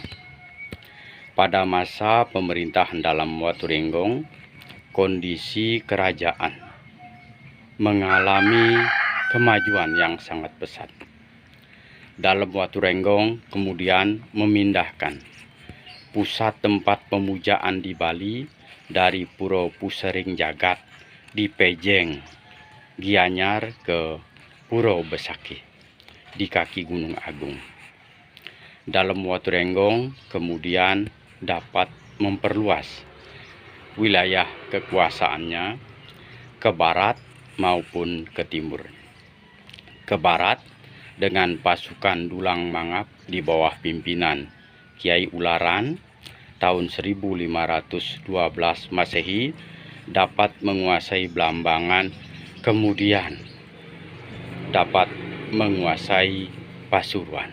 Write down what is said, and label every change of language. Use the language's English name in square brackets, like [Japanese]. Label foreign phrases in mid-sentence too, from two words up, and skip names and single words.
[Indonesian] Pada masa pemerintahan Dalem Waturenggong, kondisi kerajaan mengalami kemajuan yang sangat pesat. Dalem Waturenggong kemudian memindahkan pusat tempat pemujaan di Bali dari Pura Pusering Jagat di Pejeng, Gianyar ke Pura Besakih di kaki Gunung Agung. Dalem Waturenggong kemudian dapat memperluas wilayah kekuasaannya ke barat maupun ke timur. Ke barat dengan pasukan Dulang Mangap di bawah pimpinan Kiai Ularan tahun 1512 Masehi dapat menguasai Blambangan, kemudian dapat menguasai Pasuruan.